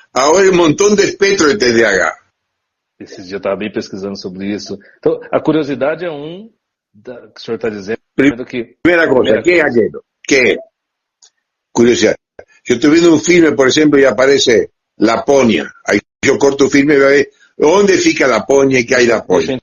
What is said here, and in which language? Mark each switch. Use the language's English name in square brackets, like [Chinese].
[Spanish] Ahora hay un montón de espectro de TDAH. [Portuguese] Esse dia eu estava bem pesquisando sobre isso. Então, a curiosidade é que o senhor está dizendo que... [Spanish] Primera cosa, ¿qué es aquello? ¿Qué es? Curiosidad. Yo estoy viendo un filme, por ejemplo, y aparece Laponia. Ahí yo corto el filme y veo dónde fica Laponia y qué hay Laponia.